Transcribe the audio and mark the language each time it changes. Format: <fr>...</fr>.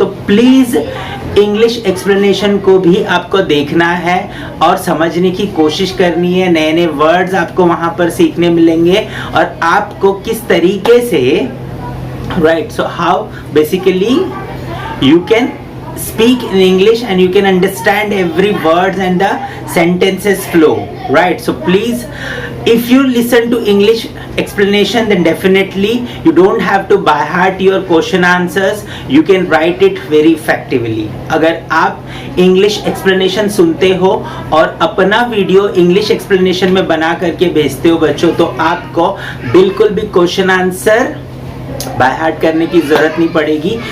<hi>तो please English explanation को भी आपको देखना है और समझने की कोशिश करनी है। नए नए वर्ड्स आपको वहां पर सीखने मिलेंगे और आपको किस तरीके से right,</hi> <en>So how basically you can speak in English and you can understand every words and the sentences flow, right? So please, if you listen to English explanation, then definitely you don't have to by heart your question answers, you can write it very effectively.</en> <hi>अगर आप English explanation सुनते हो और अपना video English explanation में बना करके भेजते हो बच्चों, तो आपको बिल्कुल भी क्वेश्चन आंसर बाय हार्ट करने की जरूरत नहीं पड़ेगी।</hi>